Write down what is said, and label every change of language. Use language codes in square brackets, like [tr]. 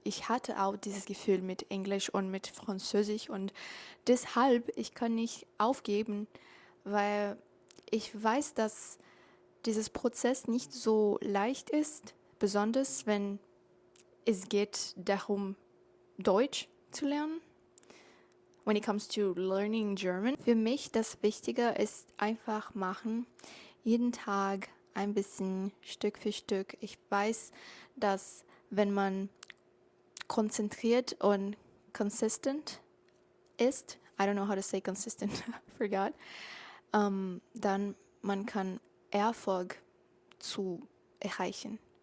[de] Ich hatte auch dieses Gefühl mit Englisch und mit Französisch und deshalb, ich kann nicht aufgeben, weil ich weiß, dass dieses Prozess nicht so leicht ist, besonders wenn es geht darum, Deutsch zu lernen. [en] When it comes to learning German. [de] Für mich das Wichtige ist einfach machen, jeden Tag ein bisschen Stück für Stück. Ich weiß, dass wenn man konzentriert und consistent ist, [en] I don't know how to say consistent, I forgot, [de] dann man kann Erfolg erreichen.